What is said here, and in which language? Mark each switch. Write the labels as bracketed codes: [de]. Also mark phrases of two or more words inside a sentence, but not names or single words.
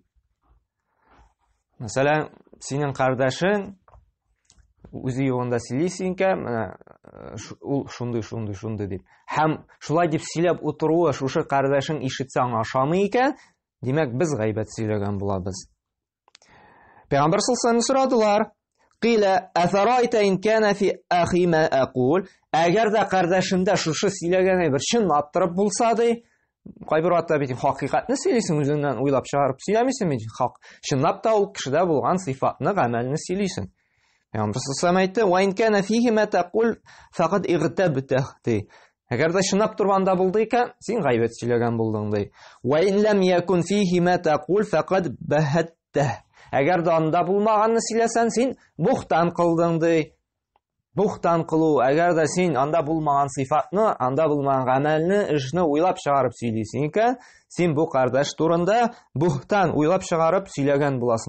[tt] Мәсәлән, синең кардәшең үзе югында сөйлисең икән, ул шундый дип. Һәм шулай дип сөйләп утыруы шушы кардәшең ишетсә аңа ошамый икән, димәк, без гайбәт сөйләгән булабыз. Пәйгамбәр саллаллаһу сорадылар. [ar] قيل أفرأيت إن كان في أخي ما أقول. [tt] Әгәр дә кардәшемдә шушы сөйләгәне бер чынлап торып булса ди, кайбер вакытта бит хакыйкатьне сөйлисең, үзеңнән уйлап чыгарып сөйләмисең бит. Чынлап та ул кешедә булган сыйфатны, гамәлне сөйлисең. Пәйгамбәр саллаллаһу әйтте: [ar] "وإن كان فيه ما تقول فقد اغتبته." [tt] Әгәр дә чынлап торганда булды икән, син гайбәт сөйләгән булдың ди. [ar] "وإن لم يكن فيه ما تقول فقد بهته." [tt] Әгәр дә анда булмаганны сөйләсәң, син бухтан кылдың ди. Бухтан кылу, әгәр дә син анда булмаган сыйфатны, анда булмаган гамәлне, эшне уйлап чыгарып сөйлисең икән, син бу кардәш турында бухтан уйлап чыгарып сөйләгән буласың.